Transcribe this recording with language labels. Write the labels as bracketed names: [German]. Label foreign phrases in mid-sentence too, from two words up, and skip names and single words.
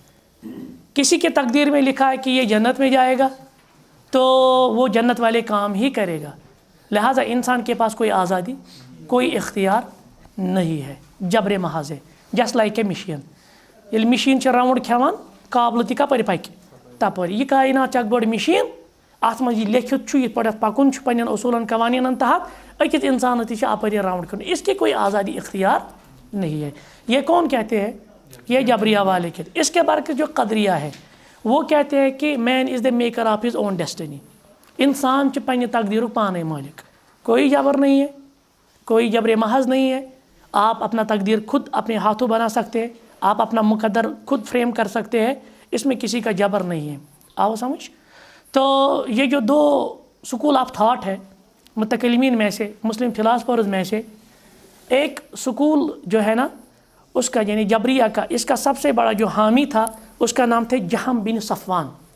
[Urdu] کسی کے تقدیر میں لکھا ہے کہ یہ جنت میں جائے گا تو وہ جنت والے کام ہی کرے گا. لہٰذا انسان کے پاس کوئی آزادی، کوئی اختیار نہیں ہے، جبر محض ہے. [English] Just like a machine. [Kashmiri] ییٚلہِ مشین چھِ راؤنڈ کھٮ۪وان قابلہٕ تہِ کپٲرۍ پکہِ، تپٲری یہ کائنات چھِ اکھ بٔڑ مِشیٖن اَتھ منٛز یہِ لیکھِتھ چھُ یِتھ پٲٹھۍ پَکُن چھُ پنٛنٮ۪ن اصوٗلن قوانیٖنن تحت أکِس اِنسانس تہِ چھِ اپٲری راوُنٛڈ کھیوٚن [Urdu] اس کی کوئی آزادی اختیار نہیں ہے. یہ کون کہتے ہیں؟ یہ جبریہ والے کہتے ہیں. اس کے برعکس جو قدریہ ہے وہ کہتے ہیں کہ [English] man is the maker of his own destiny. [Kashmiri] انسان چھُ پنٛنہِ تقدیٖرُک پانے مٲلِک. [Urdu] کوئی جبر نہیں ہے, کوئی جبر محض نہیں ہے. آپ اپنا تقدیر خود اپنے ہاتھوں بنا سکتے ہیں, آپ اپنا مقدر خود فریم کر سکتے ہیں, اس میں کسی کا جبر نہیں ہے. آؤ سمجھ. تو یہ جو دو [English] school of thought [Urdu] ہے متکلمین میں سے, [English] Muslim philosophers [Urdu] میں سے, ایک سکول جو ہے نا اس کا یعنی جبریہ کا, اس کا سب سے بڑا جو حامی تھا اس کا نام تھا جہم بن صفوان.